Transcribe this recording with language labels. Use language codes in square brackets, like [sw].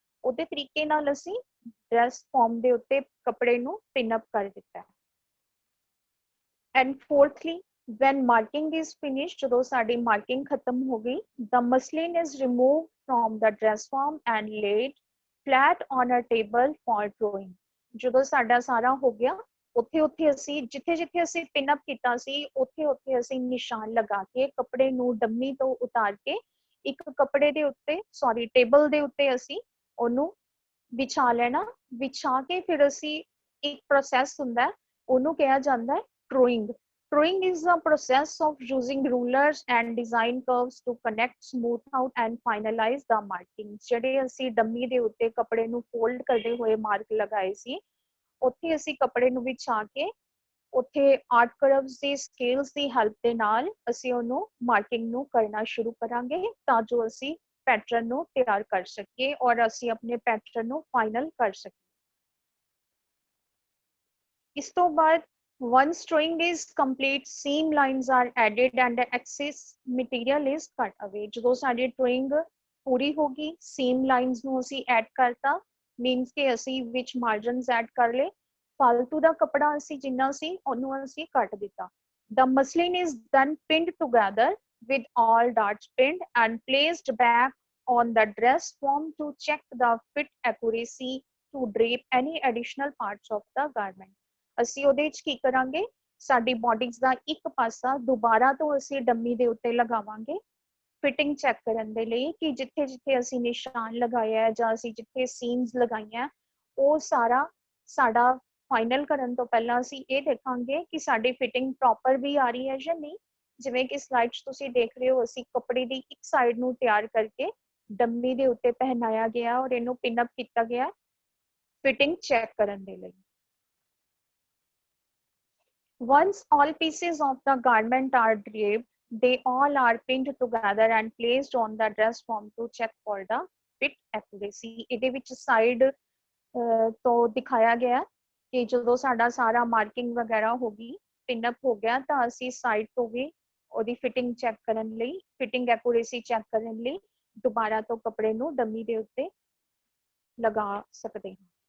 [pa] ਉਹਦੇ ਤਰੀਕੇ ਨਾਲ ਅਸੀਂ ਡਰੈਸ ਫਾਰਮ ਦੇ ਉੱਤੇ ਕੱਪੜੇ ਨੂੰ ਪਿਨ ਅਪ ਕਰ ਦਿੱਤਾ। [en] And fourthly, when marking is finished, [pa] ਜਦੋਂ ਸਾਡੀ ਮਾਰਕਿੰਗ ਖਤਮ ਹੋ ਗਈ, [en] the muslin is removed from the dress form and laid flat on a table for drawing. [pa] ਜਦੋਂ ਸਾਡਾ ਸਾਰਾ ਹੋ ਗਿਆ, ਉੱਥੇ ਅਸੀਂ ਜਿੱਥੇ ਅਸੀਂ ਪਿਨ ਅਪ ਕੀਤਾ ਸੀ ਉੱਥੇ ਅਸੀਂ ਨਿਸ਼ਾਨ ਲਗਾ ਕੇ ਕੱਪੜੇ ਨੂੰ ਡੰਮੀ ਤੋਂ ਉਤਾਰ ਕੇ ਇੱਕ ਕੱਪੜੇ ਦੇ ਉੱਤੇ ਟੇਬਲ ਦੇ ਉੱਤੇ ਅਸੀਂ ਉਹਨੂੰ ਵਿਛਾ ਲੈਣਾ। ਵਿਛਾ ਕੇ ਫਿਰ ਅਸੀਂ ਇੱਕ ਪ੍ਰੋਸੈਸ ਹੁੰਦਾ, ਉਹਨੂੰ ਕਿਹਾ ਜਾਂਦਾ ਹੈ drawing. [en] Drawing is the process of using rulers and design curves to connect, smooth out and finalize the markings. [pa] ਜਿਹੜੇ ਅਸੀਂ ਡੰਮੀ ਦੇ ਉੱਤੇ ਕੱਪੜੇ ਨੂੰ ਫੋਲਡ ਕਰਦੇ ਹੋਏ ਮਾਰਕ ਲਗਾਏ ਸੀ, ਉੱਥੇ ਅਸੀਂ ਕੱਪੜੇ ਨੂੰ ਵਿਛਾ ਕੇ ਉੱਥੇ ਆਰਟ ਕਰਵਸ ਦੀ ਸਕੇਲਸ ਦੀ ਹੈਲਪ ਦੇ ਨਾਲ ਅਸੀਂ ਉਹਨੂੰ ਮਾਰਕਿੰਗ ਨੂੰ ਕਰਨਾ ਸ਼ੁਰੂ ਕਰਾਂਗੇ ਤਾਂ ਜੋ ਅਸੀਂ ਪੈਟਰਨ ਨੂੰ ਤਿਆਰ ਕਰ ਸਕੀਏ ਔਰ ਅਸੀਂ ਆਪਣੇ ਪੈਟਰਨ ਨੂੰ ਫਾਈਨਲ ਕਰ ਸਕੀਏ। ਇਸ ਤੋਂ ਬਾਅਦ [en] once drawing is complete, seam lines are added and excess material is cut away. [pa] ਜਦੋਂ ਸਾਡੀ drawing ਪੂਰੀ ਹੋ ਗਈ, seam lines ਨੂੰ ਅਸੀਂ ਐਡ ਕਰਤਾ, means ਕਿ ਅਸੀਂ ਵਿੱਚ margins ਐਡ ਕਰ ਲਏ, ਫਾਲਤੂ ਦਾ ਕੱਪੜਾ ਅਸੀਂ ਜਿੰਨਾ ਸੀ ਉਹਨੂੰ ਅਸੀਂ ਕੱਟ ਦਿੱਤਾ। [en] The muslin is then pinned together with all darts pinned and placed back on the dress form to check the fit accuracy to drape any additional parts of the garment. [pa] ਅਸੀਂ ਉਹਦੇ ਵਿੱਚ ਕੀ ਕਰਾਂਗੇ, ਸਾਡੀ ਬੋਡੀਜ਼ ਦਾ ਇੱਕ ਪਾਸਾ ਦੁਬਾਰਾ ਤੋਂ ਅਸੀਂ ਡੰਮੀ ਦੇ ਉੱਤੇ ਲਗਾਵਾਂਗੇ ਫਿਟਿੰਗ ਚੈੱਕ ਕਰਨ ਦੇ ਲਈ ਕਿ ਜਿੱਥੇ ਅਸੀਂ ਨਿਸ਼ਾਨ ਲਗਾਇਆ ਜਾਂ ਅਸੀਂ ਜਿੱਥੇ ਸੀਮਸ ਲਗਾਈਆਂ ਉਹ ਸਾਰਾ ਸਾਡਾ ਫਾਈਨਲ ਕਰਨ ਤੋਂ ਪਹਿਲਾਂ ਅਸੀਂ ਇਹ ਦੇਖਾਂਗੇ ਕਿ ਸਾਡੀ ਫਿਟਿੰਗ ਪ੍ਰੋਪਰ ਵੀ ਆ ਰਹੀ ਹੈ ਜਾਂ ਨਹੀਂ। ਜਿਵੇਂ ਕਿ ਸਲਾਈਡ 'ਚ ਤੁਸੀਂ ਦੇਖ ਰਹੇ ਹੋ, ਅਸੀਂ ਕੱਪੜੇ ਦੀ ਇੱਕ ਸਾਈਡ ਨੂੰ ਤਿਆਰ ਕਰਕੇ ਡੰਮੀ ਦੇ ਉੱਤੇ ਪਹਿਨਾਇਆ ਗਿਆ ਔਰ ਇਹਨੂੰ ਪਿਨ ਅਪ ਕੀਤਾ ਗਿਆ ਫਿਟਿੰਗ ਚੈੱਕ ਕਰਨ ਦੇ ਲਈ। [en] Once all pieces of the garment are draped, they all are pinned together and placed on the dress form to check for the fit accuracy. [pa] ਇਹਦੇ ਵਿੱਚ ਸਾਈਡ ਤੋਂ ਦਿਖਾਇਆ ਗਿਆ ਕਿ ਜਦੋਂ ਸਾਡਾ ਸਾਰਾ ਮਾਰਕਿੰਗ ਵਗੈਰਾ ਹੋ ਗਈ, ਪਿਨ ਅਪ ਹੋ ਗਿਆ, ਤਾਂ ਅਸੀਂ ਸਾਈਡ ਤੋਂ ਵੀ ਉਹਦੀ ਫਿਟਿੰਗ ਚੈੱਕ ਕਰਨ ਲਈ, ਫਿਟਿੰਗ ਐਕੂਰੇਸੀ ਚੈੱਕ ਕਰਨ ਲਈ ਦੁਬਾਰਾ ਤੋਂ ਕੱਪੜੇ ਨੂੰ ਡੰਮੀ ਦੇ ਉੱਤੇ ਲਗਾ ਸਕਦੇ ਹਾਂ।